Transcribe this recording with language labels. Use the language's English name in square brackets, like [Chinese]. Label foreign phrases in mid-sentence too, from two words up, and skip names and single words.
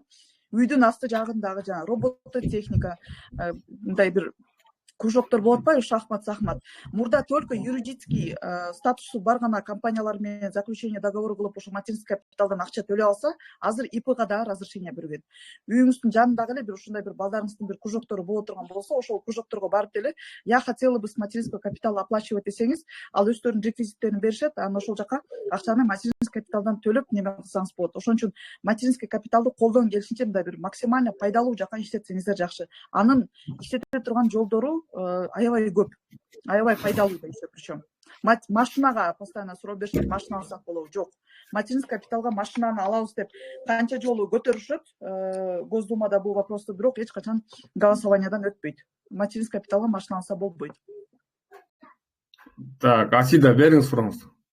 [Kyrgyz] Үйдүн асты жагындагы жана робототехника, мындай бир кружоктор болуп атпайбы, шахмат. Мурда [Russian] только юридический [Kyrgyz] статусу бар гана компаниялар менен [Russian] заключение договору [Kyrgyz] кылып ошо [Russian] материнский капиталдан [Kyrgyz] акча төлөп алса, азыр ИПга да разрешение берген. Үйүңүздүн жанындагы эле бир ушундай бир балдарыңыздын бир кружоктору боло турган болсо, ошол кружокторго барып деле [Russian] я хотела бы с материнского капитала оплачивать [Kyrgyz] десеңиз, ал өздөрүнүн реквизиттерин беришет, анан ошол жака акчаны [Russian] материнский капиталдан [Kyrgyz] төлөп неме кылсаңыз болот. Ошон үчүн [Russian] материнский капиталды [Kyrgyz] колдон келишинче мындай бир максимально пайдалуу жака иштетсеңиздер жакшы. Анын иштете турган жолдору аябай көп, аябай пайдалуу да [Russian] еще причем. [Kyrgyz] Машинага постоянно суроо беришет, машина алсак болобу? Жок. [Russian] Материнский капиталга [Kyrgyz] машинаны алабыз деп канча жолу көтөрүшөт Госдумада бул вопросту, бирок эч качан голосованиядан өтпөйт. [Russian] Материнский капиталга [Kyrgyz] машина алса болбойт. Так, Асида бериңиз сурооңузду.